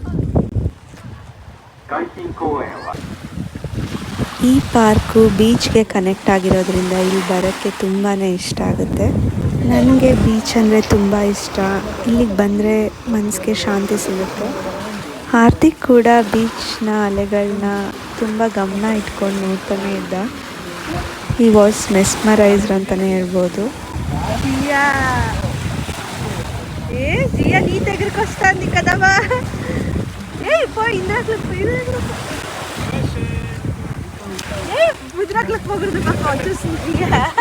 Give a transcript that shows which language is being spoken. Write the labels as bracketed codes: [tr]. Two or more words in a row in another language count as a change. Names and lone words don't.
[ja] 海浜公園は [kn] ಈ ಪಾರ್ಕು ಬೀಚ್ಗೆ ಕನೆಕ್ಟ್ ಆಗಿರೋದ್ರಿಂದ ಇಲ್ಲಿ ಬರೋಕ್ಕೆ ತುಂಬಾ ಇಷ್ಟ ಆಗುತ್ತೆ. ನನಗೆ ಬೀಚ್ ಅಂದರೆ ತುಂಬ ಇಷ್ಟ. ಇಲ್ಲಿಗೆ ಬಂದರೆ ಮನಸ್ಸಿಗೆ ಶಾಂತಿ ಸಿಗುತ್ತೆ. ಹಾರ್ದಿಕ್ ಕೂಡ ಬೀಚ್ನ ಅಲೆಗಳನ್ನ ತುಂಬ ಗಮನ ಇಟ್ಕೊಂಡು ನೋಡ್ತಾನೆ ಇದ್ದ. [en] He was mesmerized ಅಂತಲೇ ಹೇಳ್ಬೋದು. [te] జియా నీ దగ్గరికి వస్తుంది కదమ్మా. ముద్రాకులకు పోకూడదు మాకు వచ్చేస్తుంది జియా.